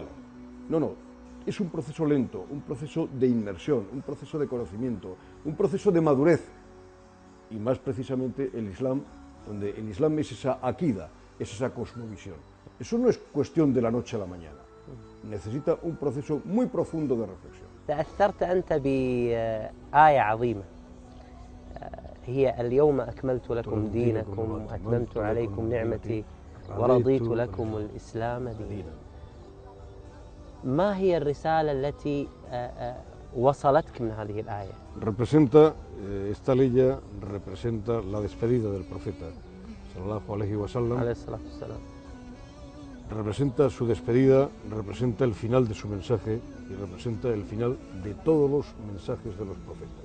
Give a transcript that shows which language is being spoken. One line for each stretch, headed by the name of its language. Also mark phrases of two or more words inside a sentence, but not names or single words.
Spanish: No, no, es un proceso lento, un proceso de inmersión, un proceso de conocimiento, un proceso de madurez. Y más precisamente el Islam, donde el Islam es esa akida, es esa cosmovisión. Eso no es cuestión de la noche a la mañana. Necesita un proceso muy profundo de reflexión.
Arabic: تأثرت أنت بآية عظيمة هي اليوم أكملت لكم دينكم وأتممت عليكم نعمتي ورضيت لكم الإسلام دينا. ما هي الرسالة التي وصلتك من هذه الآية؟
Spanish: Esta ley representa la despedida del profeta,
Arabic: sallallahu alaihi wasallam. عليه الصلاة والسلام.
Spanish: Representa su despedida, representa el final de su mensaje y representa el final de todos los mensajes de los profetas.